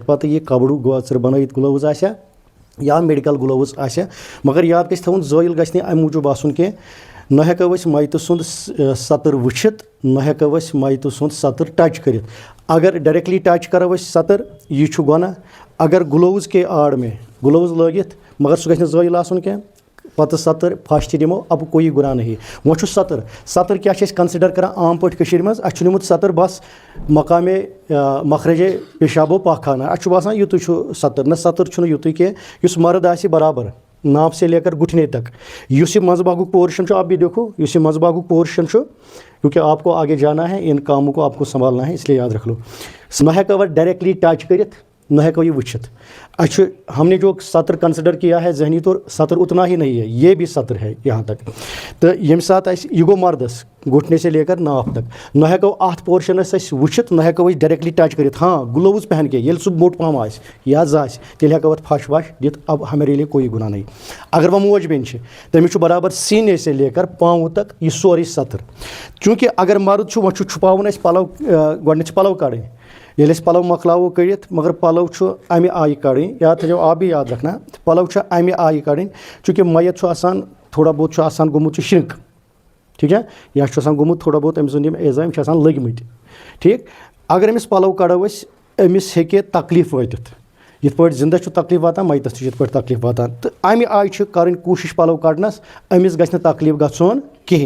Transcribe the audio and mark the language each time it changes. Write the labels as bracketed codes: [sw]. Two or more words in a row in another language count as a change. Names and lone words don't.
[ks] پَتہٕ یہِ کَپرُک گوژٕر بَنٲیِتھ گٕلوٕز آسیا یا میڈِکل گٕلوٕز آسیا مگر یاد گژھِ تھاوُن زٲیِل گژھِ نہٕ اَمہِ موٗجوٗب آسُن کینٛہہ نہ ہٮ۪کو أسۍ میتہٕ سُنٛد سَتٕر وٕچھِتھ نہ ہٮ۪کو أسۍ میتہٕ سُنٛد سَتٕر ٹچ کٔرِتھ. اگر ڈایریکٹلی ٹچ کَرو أسۍ سَتٕر یہِ چھُ گۄناہ. اگر [ur] گٕلوٕز کے آڑ میں [ks] گٕلوٕز لٲگِتھ مگر سُہ گژھِ نہٕ زٲیِل آسُن کینٛہہ پَتہٕ سَتٕر پھَش تہِ دِمو [ur] اب کوئی گُناہ نہیں. [ks] وۄنۍ چھُ سَتٕر کیٛاہ چھِ أسۍ کَنسِڈَر کَران عام پٲٹھۍ کٔشیٖرِ منٛز اَسہِ چھُ نیُمُت سَتٕر بَس مقامے مخرجے پیشابو پاخانہ اَسہِ چھُ باسان یُتُے چھُ سَتٕر. نہ سَتٕر چھُنہٕ یُتُے کینٛہہ یُس مرد آسہِ برابر [ur] ناف سے لے کر گھٹنے تک. [ks] یُس یہِ منٛزٕ باگُک پورشن چھُ [ur] آپ بھی دیکھو [ks] یُس یہِ منٛزٕ باگُک پورشن چھُ [ur] کیونکہ آپ کو آگے جانا ہے ان کاموں کو آپ کو سنبھالنا ہے اس لیے یاد رکھ لو. [ks] نہ ہٮ۪کو اَتھ ڈایریکٹلی ٹچ کٔرِتھ نہ ہٮ۪کو یہِ وٕچھِتھ. اَسہِ چھُ [ur] ہم نے جو سَتٕر کنسِڈر کیا ہے ذہنی طور سَتٕر اتنا ہی نہیں ہے یہ بھی سَتٕر ہے یہاں تک. [ks] تہٕ ییٚمہِ ساتہٕ اَسہِ یہِ گوٚو مردس [ur] گھٹنے سے لے کر ناف تک [ks] نہ ہٮ۪کو اَتھ پورشنس أسۍ وٕچھِتھ نہ ہٮ۪کو أسۍ ڈایریکٹلی ٹچ کٔرِتھ. ہاں [ur] گٕلوٕز پہن کے [ks] ییٚلہِ سُہ موٚٹ پہم آسہِ یا زٕ آسہِ تیٚلہِ ہٮ۪کو اَتھ پھَش وَش دِتھ [ur] اب ہمارے لیے کوئی گُناہ نہیں. [ks] اگر وۄنۍ موج بیٚنہِ چھِ تٔمِس چھُ برابر [ur] سیٖنے سے لے کر پاوُں تک [ks] یہِ سورُے سَتٕر. چوٗنٛکہِ اگر مرد چھُ وۄنۍ چھُ چھُپاوُن اَسہِ پَلو گۄڈنٮ۪تھ چھِ پَلو کَڑٕنۍ ییٚلہِ أسۍ پَلو مۄکلاوو کٔڑِتھ مگر پَلو چھُ اَمہِ آیہِ کَڑٕنۍ یاد تھٲیزیو [ur] آپ بھی یاد رکھنا [ks] پَلو چھُ اَمہِ آیہِ کَڑٕنۍ چوٗنٛکہِ میت چھُ آسان [ur] تھوڑا بہت [ks] چھُ آسان گوٚمُت یہِ شِرک ٹھیٖک چھا یا چھُ آسان گوٚمُت تھوڑا بہت أمۍ سُنٛد یِم اعضا یِم چھِ آسان لٔگۍ ٹھیٖک. اگر أمِس پَلو کَڑو أسۍ أمِس ہیٚکہِ تکلیٖف وٲتِتھ یِتھ پٲٹھۍ زِندٕ چھُ تکلیٖف واتان میتَس تہِ چھُ یِتھ پٲٹھۍ تکلیٖف واتان تہٕ اَمہِ آیہِ چھِ کَرٕنۍ کوٗشِش پَلو کَڑنَس أمِس گژھِ نہٕ تکلیٖف گژھُن کِہیٖنۍ.